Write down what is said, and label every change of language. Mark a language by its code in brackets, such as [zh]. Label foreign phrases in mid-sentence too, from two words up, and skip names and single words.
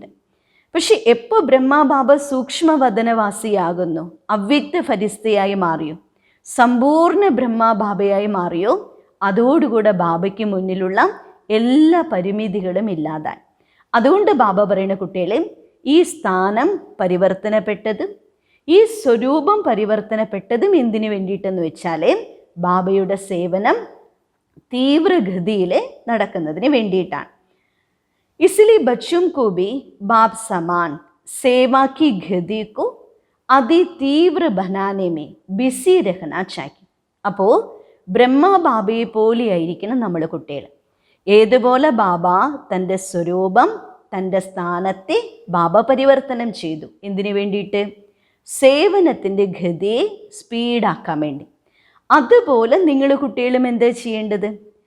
[ml] പക്ഷെ എപ്പോൾ ബ്രഹ്മബാബ സൂക്ഷ്മവദനവാസിയാകുന്നു, അവ്യക്ത ഫരിസ്തയായി മാറിയോ, സമ്പൂർണ്ണ ബ്രഹ്മബാബയായി മാറിയോ, അതോടുകൂടെ ബാബയ്ക്ക് മുന്നിലുള്ള എല്ലാ പരിമിതികളും ഇല്ലാതായി. അതുകൊണ്ട് ബാബ പറയുന്ന കുട്ടികളെ, ഈ സ്ഥാനം പരിവർത്തനപ്പെട്ടതും ഈ സ്വരൂപം പരിവർത്തനപ്പെട്ടതും എന്തിനു വേണ്ടിയിട്ടെന്ന് വെച്ചാൽ ബാബയുടെ സേവനം തീവ്രഗതിയിൽ നടക്കുന്നതിന് വേണ്ടിയിട്ടാണ്. [hi] इसलिए बच्चों को भी बाप समान सेवा की गति को अति तीव्र बनाने में बिजी रहना चाहिए. [ml] അപ്പോൾ ബ്രഹ്മ ബാബയെ പോലെയായിരിക്കണം നമ്മൾ കുട്ടികൾ. ഏതുപോലെ ബാബ തൻ്റെ സ്വരൂപം, തൻ്റെ സ്ഥാനത്തെ ബാബ പരിവർത്തനം ചെയ്തു. എന്തിനു വേണ്ടിയിട്ട്? സേവനത്തിൻ്റെ ഗതിയെ സ്പീഡാക്കാൻ വേണ്ടി. അതുപോലെ നിങ്ങൾ കുട്ടികളും എന്താ ചെയ്യേണ്ടത്?